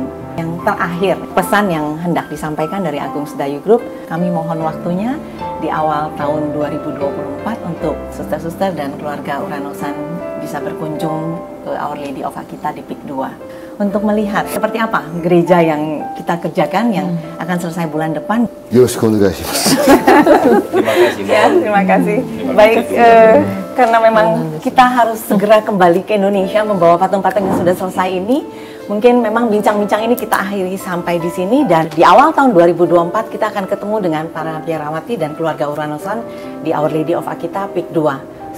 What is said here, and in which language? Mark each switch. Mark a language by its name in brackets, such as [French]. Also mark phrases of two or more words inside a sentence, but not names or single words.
[Indonesian] Yang terakhir, pesan yang hendak disampaikan dari Agung Sedayu Group, kami mohon waktunya di awal tahun 2024 untuk suster-suster dan keluarga Uranosan bisa berkunjung ke Our Lady of Akita di PIK 2 untuk melihat seperti apa gereja yang kita kerjakan yang akan selesai bulan depan. [Japanese] よろしくお願いします. [Indonesian] Terima kasih. Ya, terima kasih. Baik, karena memang kita harus segera kembali ke Indonesia membawa patung-patung yang sudah selesai ini. Mungkin memang bincang-bincang ini kita akhiri sampai di sini, dan di awal tahun 2024 kita akan ketemu dengan para biarawati dan keluarga Uranosan di Our Lady of Akita PIK 2.